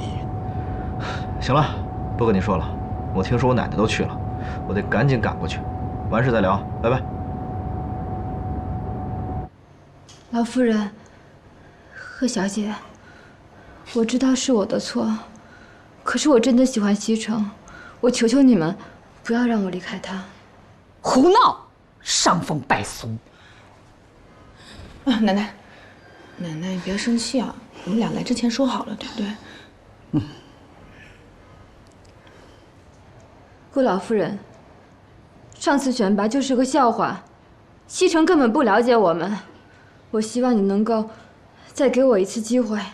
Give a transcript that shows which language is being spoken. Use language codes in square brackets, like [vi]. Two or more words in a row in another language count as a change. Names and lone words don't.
[zh] 行了，不跟你说了，我听说我奶奶都去了，我得赶緊趕過去，完事再聊，拜拜。老夫人，賀小姐，我知道是我的錯，可是我真的喜歡西城，我求求你們，不要讓我離開他。胡鬧，傷風敗俗。奶奶，奶奶你別生氣啊，我們倆來之前說好了，對不對？嗯。顧老夫人，上次選拔就是個笑話，西城根本不了解我們，我希望你能夠再給我一次機會。